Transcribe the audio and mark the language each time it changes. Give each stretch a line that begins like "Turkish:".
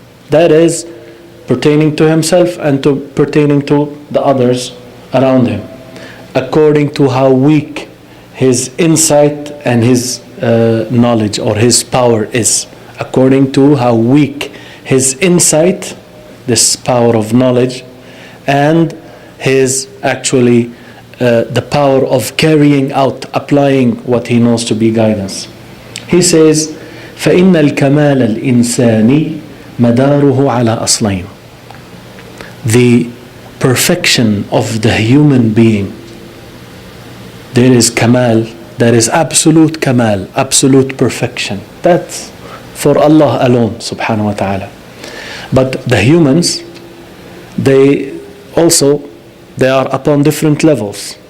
English: That is pertaining to himself and pertaining to the others around him, according to how weak his insight and his knowledge or his power is. According to how weak his insight, this power of knowledge, and his the power of carrying out, applying what he knows to be guidance. He says,
Arabic: فَإِنَّ الْكَمَالَ الْإِنسَانِ مَدَارُهُ عَلَى أَصْلَيْنِ.
English: the perfection of the human being. There is kamal, there is absolute kamal, absolute perfection. That's for Allah alone, subhanahu wa ta'ala. But the humans, they are upon different levels.